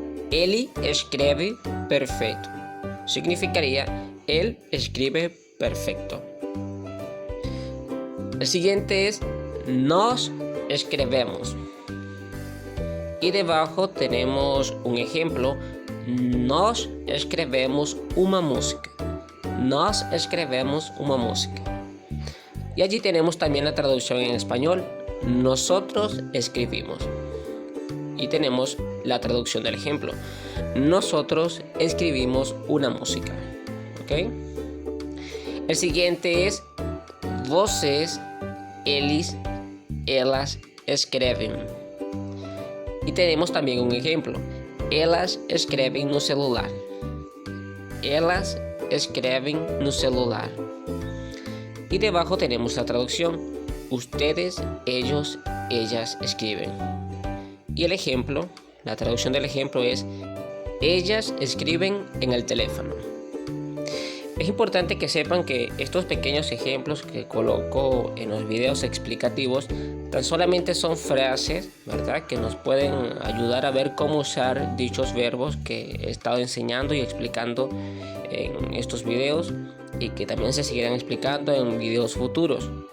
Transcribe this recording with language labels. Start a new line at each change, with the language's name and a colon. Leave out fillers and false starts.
Portuguese: Ele escreve perfeito.
Spanish: Significaría él escribe perfecto. El siguiente es
Portuguese: nós escrevemos.
Spanish: Y debajo tenemos un ejemplo.
Portuguese: Nós escrevemos uma música. Nós escrevemos uma música.
Spanish: Y allí tenemos también la traducción en español. Nosotros escribimos. Y tenemos la traducción del ejemplo. Nosotros escribimos una música. ¿Ok? El siguiente es
Portuguese: vocês, eles, elas escrevem.
Spanish: Y tenemos también un ejemplo.
Portuguese: Elas escrevem no celular. Elas escrevem no celular.
Spanish: Y debajo tenemos la traducción. Ustedes, ellos, ellas escriben. Y el ejemplo, la traducción del ejemplo es ellas escriben en el teléfono. Es importante que sepan que estos pequeños ejemplos que coloco en los videos explicativos tan solamente son frases, ¿verdad?, que nos pueden ayudar a ver cómo usar dichos verbos que he estado enseñando y explicando en estos videos y que también se seguirán explicando en videos futuros.